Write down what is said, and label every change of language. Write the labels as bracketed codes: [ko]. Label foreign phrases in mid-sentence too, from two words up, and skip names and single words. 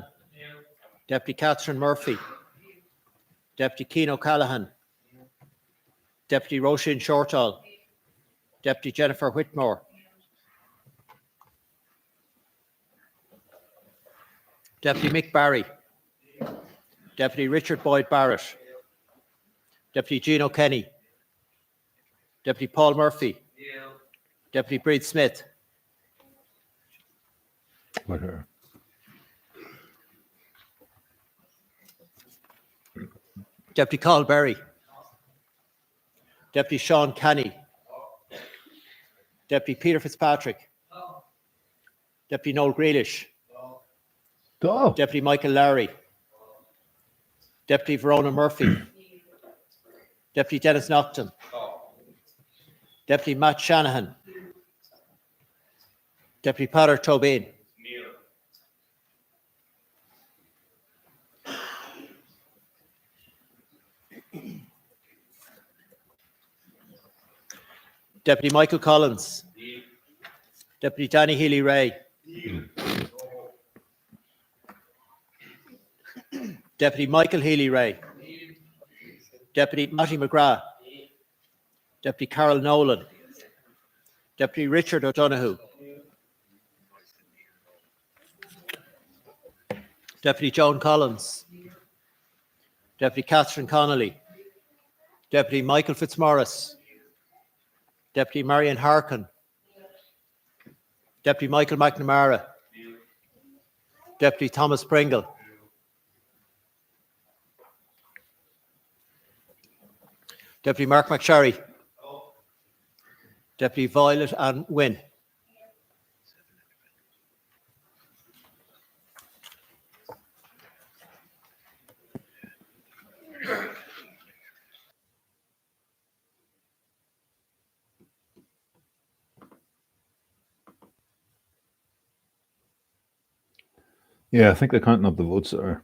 [en] Deputy Catherine Murphy. Deputy Keane O'Callaghan. Deputy Roisin Shortall. Deputy Jennifer Whitmore. Deputy Mick Barry. Deputy Richard Boyd Barrett. Deputy Gino Kenny. Deputy Paul Murphy. Deputy Breed Smith. Deputy Carl Berry. Deputy Sean Canny. Deputy Peter Fitzpatrick. Deputy Noel Grealish. Deputy Michael Lowry. Deputy Verona Murphy. Deputy Dennis Naughton. Deputy Matt Shanahan. Deputy Peadar Tobin. Deputy Michael Collins. Deputy Danny Healy-Rae. Deputy Michael Healy-Rae. Deputy Matty McGrath. Deputy Carol Nolan. Deputy Richard O'Donoghue. Deputy Joan Collins. Deputy Catherine Connolly. Deputy Michael Fitzmaurice. Deputy Marion Harkin. Deputy Michael McNamara. Deputy Thomas Pringle. Deputy Mark McSherry. Deputy Violet Ann Wynne. Yeah, I think they're counting up the votes there.